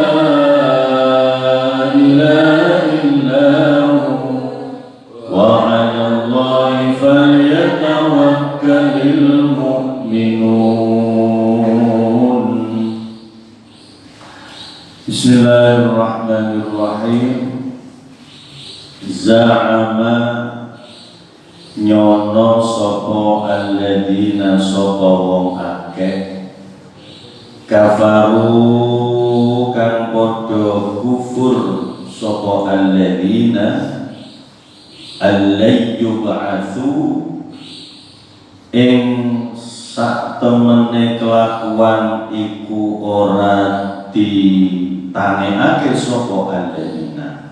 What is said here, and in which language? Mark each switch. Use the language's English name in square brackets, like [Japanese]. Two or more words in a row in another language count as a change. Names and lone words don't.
[Arabic] إله إلا هو وعلى الله فليتوكل المؤمنون. بسم الله الرحمن الرحيم. [Javanese] Za'ama nyono sapa alladzina sapa wong akeh kafaru kang padha kufur sapa [Arabic] الذين لن يبعثوا [Javanese] ing sak temene kelakuan iku ora ditangekake sapa alladzina.